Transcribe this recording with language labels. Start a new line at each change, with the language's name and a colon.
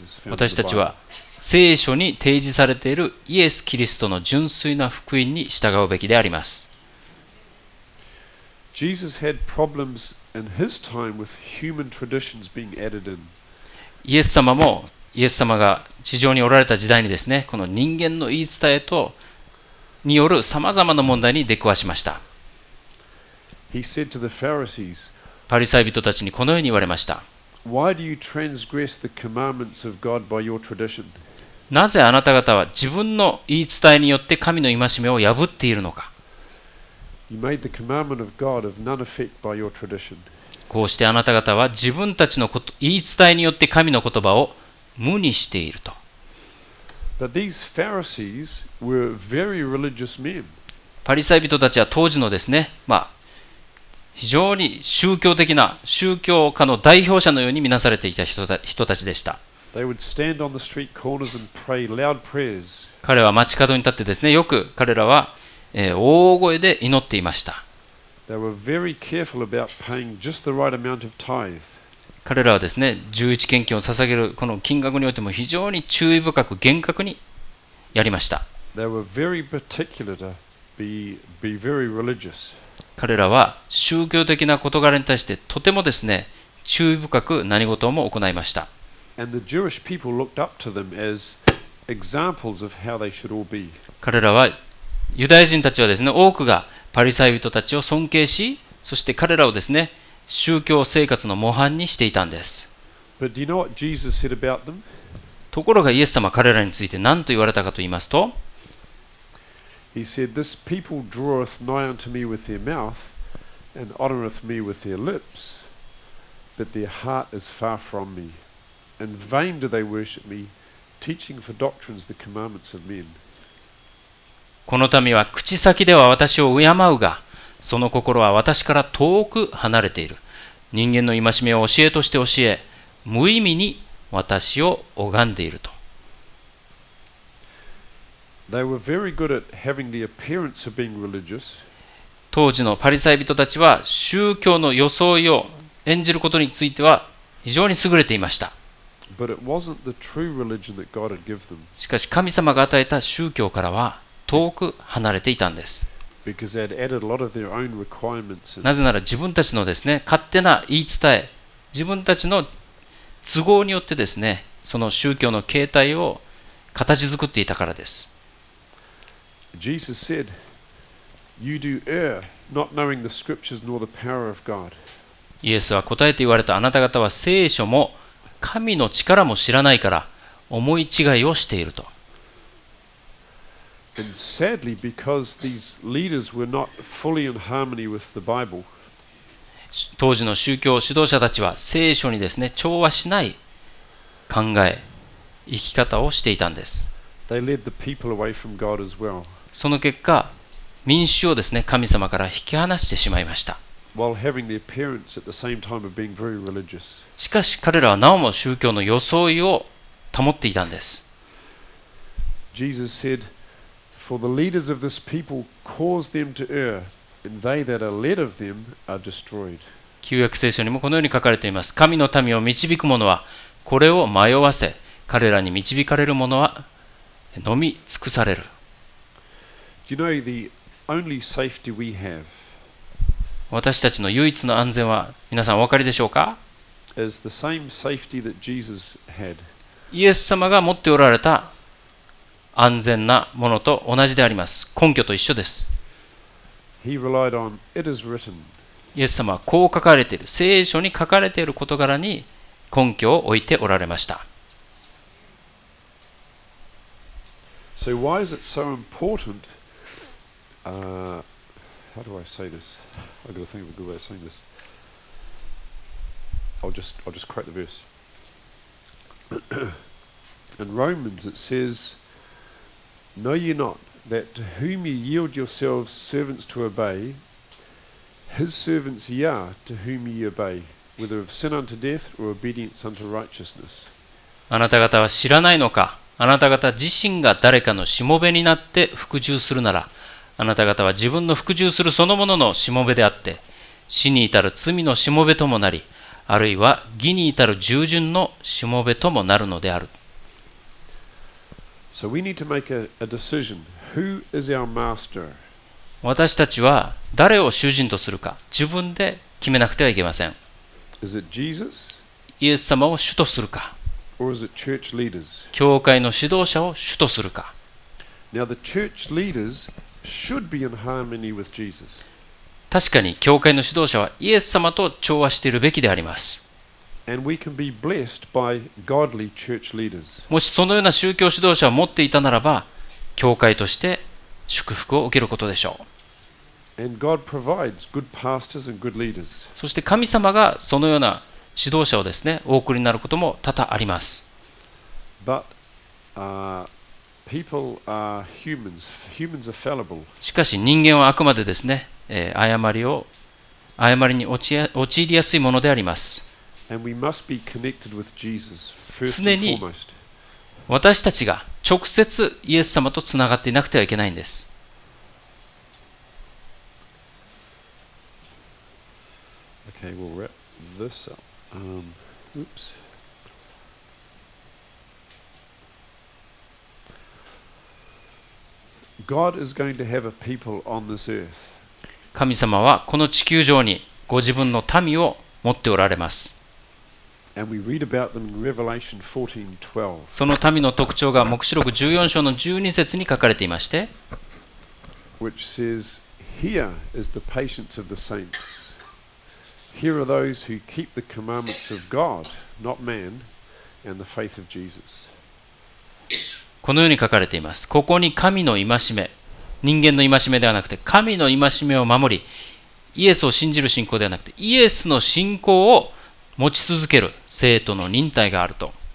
Japanese: 私たちは聖書に提示されているイエス・キリストの純粋な福音に従うべきであります。
English: Jesus had problems in his time with human traditions being added in.
Japanese: イエス様も、イエス様が地上におられた時代にですね、この人間の言い伝えによるさまざまな問題に出くわしました。
English: He said to the Pharisees,
Japanese: パリサイ人たちにこのように言われました。
English: Why do you transgress the commandments of God by your tradition?
Japanese: なぜあなた方は自分の言い伝えによって神の戒めを破っているのか。
English: You made the commandment of God of none effect by your tradition.
Japanese: こうしてあなた方は自分たちの言い伝えによって神の言葉を無にしていると。
English: But these Pharisees were very religious men.
Japanese: パリサイ人たちは当時のですね、非常に宗教的な宗教家の代表者のように見なされていた人たちでした。
English: They would stand on the street corners and pray loud prayers.
Japanese: 彼は街角に立ってですね、よく彼らは大声で祈っていました。
English: They were very careful about paying just the right amount of tithe.
Japanese: 彼らはですね、11献金を捧げるこの金額においても非常に注意深く厳格にやりました。
English: They were very particular to be very religious.
Japanese: 彼らは宗教的な事柄に対してとてもですね、注意深く何事も行いました。
English: And the Jewish people looked up to them as examples of how they should all be.
Japanese: 彼らはユダヤ人たちはですね、多くがパリサイ人たちを尊敬し、そして彼らをですね、宗教生活の模範にしていたんです。
English: But do you know what Jesus said about them?
Japanese: ところがイエス様は彼らについて何と言われたかと言いますと、
English: He said, This people draweth nigh unto me with their mouth, and honoureth me with their lips, but their heart is far from me. In vain do they worship me, teaching for doctrines the commandments of men.
Japanese: この民は口先では私を敬うが、その心は私から遠く離れている。人間の戒めを教えとして教え、無意味に私を拝んでいると。
English: They were very good at having the appearance of being religious.
Japanese: 当時のパリサイ人たちは宗教の装いを演じることについては非常に優れていました。
English: But it wasn't the true religion that God had given them.
Japanese: しかし神様が与えた宗教からは遠く離れていたんです。
English: Because they had added a lot of their own requirements.
Japanese: なぜなら自分たちのですね、勝手な言い伝え、自分たちの都合によってですね、その宗教の形態を形作っていたからです。
English: Jesus said, You do err, not knowing the scriptures nor the power of God.
Japanese: イエスは答えて言われた。あなた方は聖書も神の力も知らないから思い違いをしていると。
English: And sadly, because these leaders were not fully in harmony with the Bible,
Japanese: 当時の宗教指導者たちは聖書にですね、調和しない考え、生き方をしていたんです。
English: they led the people away from God as well.
Japanese: その結果、民衆をですね、神様から引き離してしまいました。
English: While having the appearance at the same time of being very religious.
Japanese: しかし彼らはなおも宗教の装いを保っていたんです。
English: Jesus said, For the leaders of this people cause them to err, and they that are led of them are destroyed.
Japanese: 旧約聖書にもこのように書かれています。神の民を導く者はこれを迷わせ、彼らに導かれる者は飲み尽くされる。
English: Do you know the only safety we have?
Japanese: 私たちの唯一の安全は皆さんお分かりでしょうか？
English: Is the same safety that Jesus had.
Japanese: イエス様が持っておられた安全なものと同じであります。根拠と一緒です。
English: He relied on, it is written.
Japanese: イエス様はこう書かれている、聖書に書かれている事柄に根拠を置いておられました。
English: So why is it so important how do I say this? I've got to think of a good way of saying this. I'll just quote the verse. In Romans it says, "Know ye not that to whom ye yield yourselves servants to obey, his servants ye are to whom ye obey, whether of sin unto death or obedience unto righteousness."
Japanese: あなた方は知らないのか。あなた方自身が誰かのしもべになって服従するなら、あなた方は自分の服従するそのもののしもべであって、死に至る罪のしもべともなり、あるいは義に至る従順のしもべともなるのである。
English: So we need to make a decision. Who is our master?
Japanese: 私たちは誰を主人とするか自分で決めなくてはいけません。
English: Is it Jesus?
Japanese: イエス様を主とするか、
English: Or is it church leaders?
Japanese: 教会の指導者を主とするか。
English: Now the church leaders should be in harmony with Jesus.
Japanese: 確かに教会の指導者はイエス様と調和しているべきであります。
English: And we can be blessed by godly church leaders.
Japanese: もしそのような宗教指導者を持っていたならば、教会として祝福を受けることでしょう。
English: And God provides good pastors and good leaders.
Japanese: そして神様がそのような指導者をですね、お送りになることも多々あります。
English: But people are humans. Humans are fallible.
Japanese: しかし人間はあくまでですね、誤りに陥りやすいものであります。
English: And we must be connected with Jesus first
Japanese: 常
English: and
Japanese: に
English: foremost.
Japanese: 私たちが直接イエス様とつながっていなくてはいけないんです。
English: Okay, we'll wrap this up. Oops. God is going to have a people on this earth.
Japanese: 神様はこの地球上にご自分の民を持っておられます。
English: And we read about them in Revelation 14:12.
Japanese: その民の特徴が黙示録14章の12節に書かれていまして、
English: which says, "Here is the patience of the saints. Here are those who keep the commandments of God, not man, and the faith of Jesus."
Japanese: このように書かれています。ここに神の戒め、人間の戒めではなくて神の戒めを守り、イエスを信じる信仰ではなくてイエスの信仰を持ち続ける生徒の忍耐があると。